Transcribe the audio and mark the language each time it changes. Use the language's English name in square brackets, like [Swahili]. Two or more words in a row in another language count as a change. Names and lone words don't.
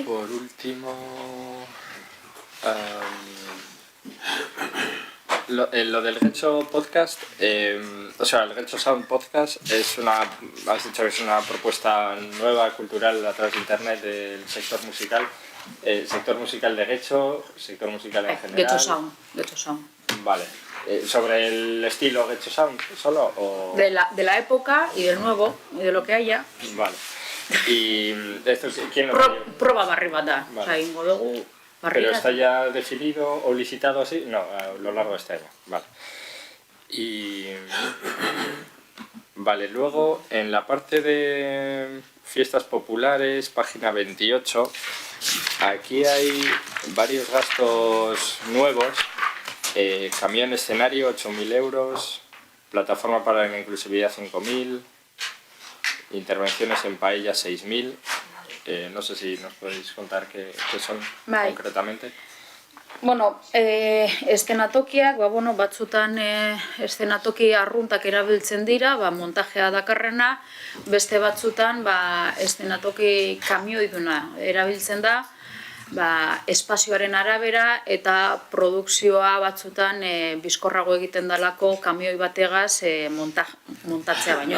[Spanish] por último, lo del Getxo Podcast, o sea, el Getxo Sound Podcast has dicho que es una propuesta nueva, cultural, a través de internet del sector musical de Getxo, sector musical en general. Getxo Sound. Vale. ¿Sobre el estilo Getxo Sound solo? O... De la época y del nuevo, y de lo que haya. Vale. ¿Y esto quién lo [Basque] Proba barri bat da. [Spanish] Vale. O sea, [Basque] ingo dugu barri [Spanish] ¿Pero [Basque] bat. [Spanish] está ya definido o licitado así? No, a lo largo de este año. Vale. Y... Vale, luego en la parte de fiestas populares, página 28, aquí hay varios gastos nuevos. Camión escenario 8.000 euros, plataforma para la inclusividad 5.000, intervenciones en paella 6.000. No sé si nos podéis contar qué son concretamente. [Basque] Bueno, eszenatokiak, batzutan eszenatoki arruntak erabiltzen dira, montajea dakarrena, beste batzutan eszenatoki kamioiduna erabiltzen da, espazioaren arabera eta produkzioa batzutan bizkorrago egiten dalako kamioi bategaz montatzea baino.